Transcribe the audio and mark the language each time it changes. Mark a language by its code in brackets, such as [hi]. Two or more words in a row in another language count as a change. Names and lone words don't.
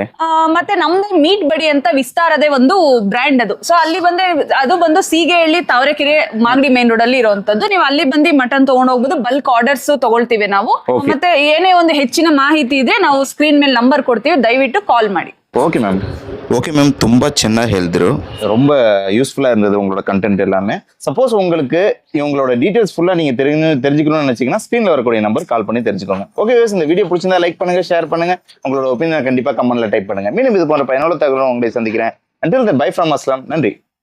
[kn] ಮತ್ತೆ ನಮ್ದು ಮೀಟ್ ಬಡಿ ಅಂತ ವಿಸ್ತಾರದೇ ಒಂದು ಬ್ರ್ಯಾಂಡ್ ಅದು. ಸೊ ಅಲ್ಲಿ ಬಂದ್ರೆ ಅದು ಬಂದು ಸೀಗೆಹಳ್ಳಿ, ತಾವರೆಕೆರೆ, ಮಾಗಡಿ ಮೇನ್ ರೋಡ್ ಅಲ್ಲಿ ಇರುವಂತದ್ದು. ನೀವು ಅಲ್ಲಿ ಬಂದು ಮಟನ್ ತಗೊಂಡು ಹೋಗ್ಬೋದು. [en] bulk orders [kn] ತಗೊಳ್ತೀವಿ ನಾವು. [en] Okay. [kn] ಮತ್ತೆ ಏನೇ ಒಂದು ಹೆಚ್ಚಿನ ಮಾಹಿತಿ ಇದ್ರೆ ನಾವು ಸ್ಕ್ರೀನ್ ಮೇಲೆ ನಂಬರ್ ಕೊಡ್ತೀವಿ, ದಯವಿಟ್ಟು ಕಾಲ್ ಮಾಡಿ. [en] ஓகே மேம். ஓகே மேம், [kn] ತುಂಬ ಚೆನ್ನಾಗಿ ಹೇಳಿದ್ರು. [ta] ரொம்ப யூஸ்ஃபுல்லா இருந்தது உங்களோட கண்டென்ட் எல்லாமே. சப்போஸ் உங்களுக்கு இவங்களோட டீடைல்ஸ் ஃபுல்லா நீங்க தெரிஞ்சுக்கணும்னு நினைச்சீங்கன்னா ஸ்கிரீன்ல வரக்கூடிய நம்பர் கால் பண்ணி தெரிஞ்சுக்கோங்க. [en] okay views, [ta] இந்த வீடியோ பிடிச்சிருந்தா லைக் பண்ணுங்க, ஷேர் பண்ணுங்க, உங்களோட ஒப்பீனியன் கண்டிப்பா கமெண்ட்ல டைப் பண்ணுங்க. மீண்டும் இது போன்ற பயனுள்ள தகவலும் உங்களை சந்திக்கிறேன். [en] Until then, bye from Aslam. [ta] நன்றி.